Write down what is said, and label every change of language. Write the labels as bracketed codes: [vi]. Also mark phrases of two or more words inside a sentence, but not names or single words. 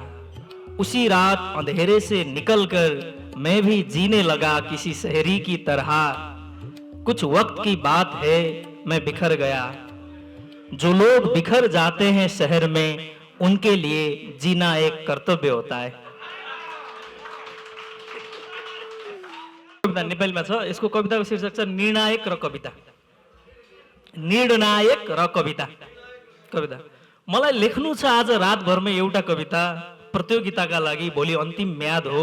[hi] उसी रात अंधेरे से निकलकर मैं भी जीने लगा किसी शहरी की तरह। कुछ वक्त की बात है, मैं बिखर गया। जो लोग बिखर जाते हैं शहर में, उनके लिए जीना एक कर्तव्य होता है। [ne] कविता नेपालीमा छ। यसको कविताको शीर्षक छ निर्णायक र कविता। निर्णायक र कविता। कविता मलाई लेख्नु छ आज रातभरमै एउटा कविता, प्रतियोगिताका लागि भोलि अन्तिम म्याद हो।